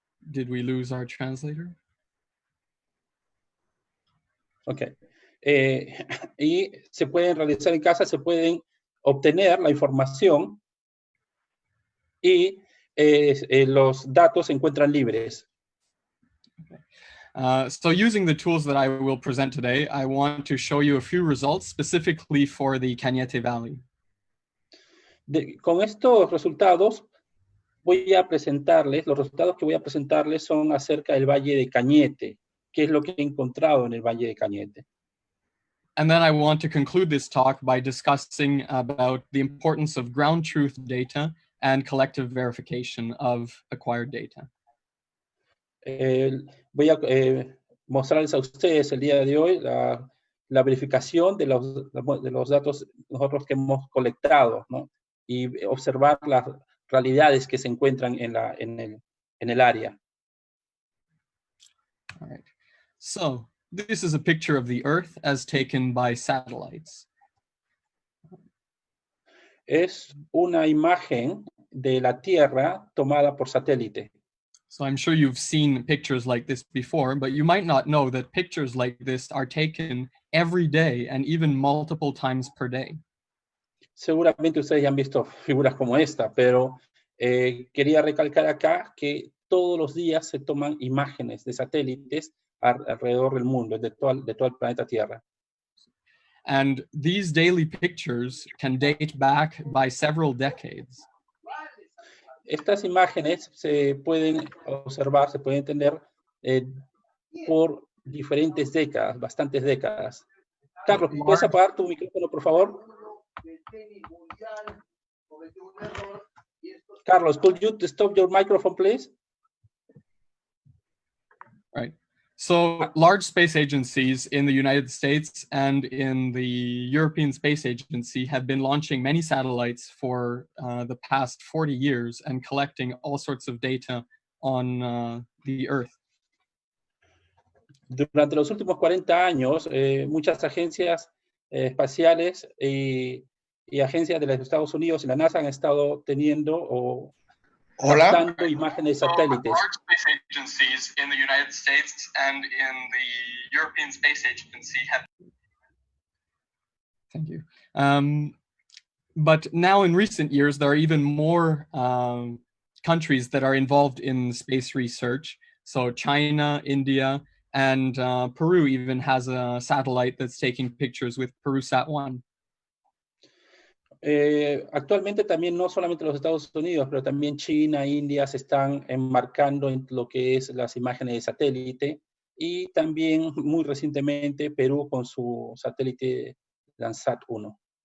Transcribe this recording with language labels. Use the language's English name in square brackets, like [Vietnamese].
[English] Did we lose our translator? Okay. [Spanish] Y se pueden realizar en casa, se pueden obtener la información y los datos se encuentran libres. [English] So using the tools that I will present today, I want to show you a few results specifically for the Cañete Valley. [Spanish] Con estos resultados los resultados que voy a presentarles son acerca del Valle de Cañete, qué es lo que he encontrado en el Valle de Cañete. [English] And then I want to conclude this talk by discussing about the importance of ground truth data and collective verification of acquired data. [Spanish] Voy a mostrarles a ustedes el día de hoy la verificación de los datos nosotros que hemos colectado, ¿no? Y observar las realidades que se encuentran en el área. [English] All right. So this is a picture of the Earth as taken by satellites. [Spanish] Es una imagen de la Tierra tomada por satélite. [English] So I'm sure you've seen pictures like this before, but you might not know that pictures like this are taken every day and even multiple times per day. [Spanish] Seguramente ustedes ya han visto figuras como esta, pero quería recalcar acá que todos los días se toman imágenes de satélites alrededor del mundo, de todo el planeta Tierra. [English] And these daily pictures can date back by several decades. [Spanish] Estas imágenes se pueden observar, se pueden entender por diferentes décadas, bastantes décadas. Carlos, ¿puedes apagar tu micrófono, por favor? [English] Carlos, could you stop your microphone, please? Right. So large space agencies in the United States and in the European Space Agency have been launching many satellites for the past 40 years and collecting all sorts of data on the Earth. [Spanish] Durante los últimos 40 años, muchas agencias espaciales y agencias de los Estados Unidos y la NASA han estado teniendo o captando imágenes de satélites. [English] Large space agencies in the United States and in the European Space Agency have. Thank you. But now in recent years, there are even more countries that are involved in space research. So China, India, and Peru even has a satellite that's taking pictures with PeruSat-1. [Spanish] Actualmente también no solamente los Estados Unidos, pero también China, India se están enmarcando en lo que es las imágenes de satélite y también muy recientemente Perú con su satélite Landsat-1.